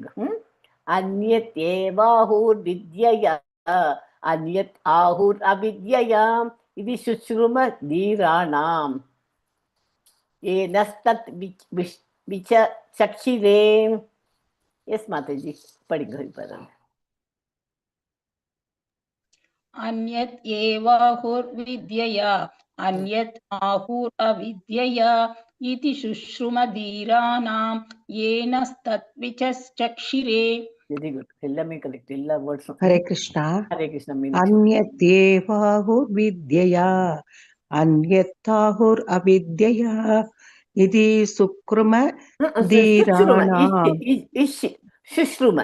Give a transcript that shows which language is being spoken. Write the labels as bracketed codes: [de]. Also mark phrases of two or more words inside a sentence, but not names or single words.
[sa] अन्यद् एवाहुर् विद्यया अन्यद् आहुर् अविद्यया इति शुश्रुम धीराणाम् ये नस् तद् विचचक्षिरे. [ta] எஸ் மாதாஜி, படிங்க. இப்ப [sa] अन्यत् एवाहुर्विद्यया अन्यत् आहुरविद्यया इति शुश्रुमधीराणाम् येन तत्विचक्षिरे. [en] very good, [ta] எல்லாமே கரெக்ட், எல்லா வேர்ட்ஸும். [sa] हरे कृष्ण. हरे कृष्ण. अन्यद् एवाहुर्विद्यया अन्यद् आहुरविद्यया इति शुश्रुम धीराणाम् சுஷ்ரும